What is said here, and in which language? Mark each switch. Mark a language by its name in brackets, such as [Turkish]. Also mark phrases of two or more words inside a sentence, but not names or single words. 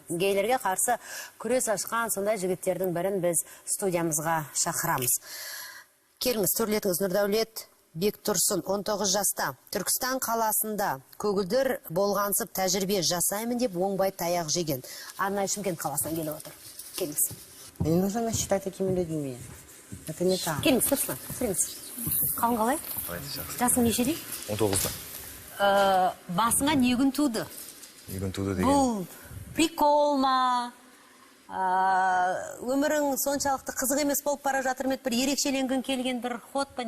[Kazakh] Гейлерге қарсы күрес ашқан сондай жігіттердің бірін біз студиямызға шақырамыз. Келіңіз, төрлетіңіз. Нұрдәулет Бектұрсын, 19 жаста, Түркістан қаласында көгілдір болғансып тәжірибе жасаймын деп оңбай таяқ жеген. Арнайы Шымкент қаласынан келіп отыр. Келіңіз. [Russian] Не нужно считать такими людьми. Это не так. [Kazakh] Келіңіз, тұрсыңыз. Қалың қалай? Жасың нешеде? 19-да. Басыңа не күн туды? Не күн туды деген? Бұл прикол ма? Өмірің соншалықты қызық емес болып бара жатыр ма? Бір ерекшеленгің келген бір ход па?